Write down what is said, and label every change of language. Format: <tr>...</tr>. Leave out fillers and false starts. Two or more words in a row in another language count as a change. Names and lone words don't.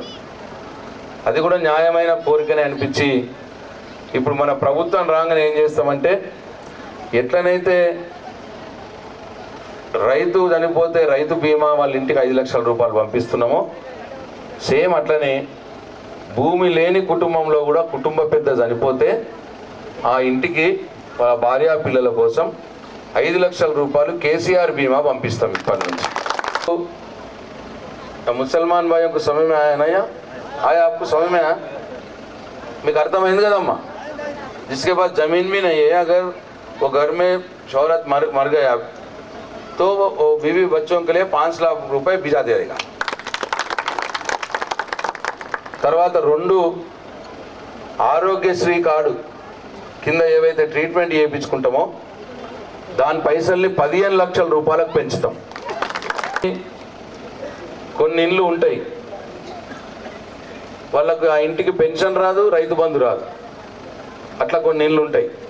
<te>అది కూడా న్యాయమైన కోరికనే అనిపించి ఇప్పుడు మన ప్రభుత్వం రాగానే ఏం చేస్తామంటే ఎట్లనైతే రైతు చనిపోతే రైతు బీమా వాళ్ళ ఇంటికి 5 లక్షల రూపాయలు పంపిస్తున్నామో సేమ్ అట్లనే భూమి లేని కుటుంబంలో కూడా కుటుంబ పెద్ద చనిపోతే ఆ ఇంటికి వాళ్ళ భార్య పిల్లల కోసం 5 లక్షల రూపాయలు కేసీఆర్ బీమా పంపిస్తాం ఇప్పటి నుంచి.</te> <hi>मुसलमान भाइयों को समझ में आया ना? या आया आपको समझ में आया?</hi> <te>మీకు అర్థమైంది కదమ్మా?</te> <hi>जिसके पास जमीन भी नहीं है, अगर वो घर में शौहरत मर गया तो वो बीवी बच्चों के लिए 5 लाख रुपए भिजा देगा.</hi> <te>తర్వాత 2 ఆరోగ్యశ్రీ కార్డు కింద ఏవైతే ట్రీట్మెంట్ చేయించుకుంటామో దాని పైసల్ని 15 లక్షల రూపాయలకు పెంచుతాం. కొన్ని ఇండ్లు ఉంటాయి వాళ్ళకు ఆ ఇంటికి పెన్షన్ రాదు, రైతు బంధు రాదు, అట్లా కొన్ని ఇండ్లు ఉంటాయి.</te>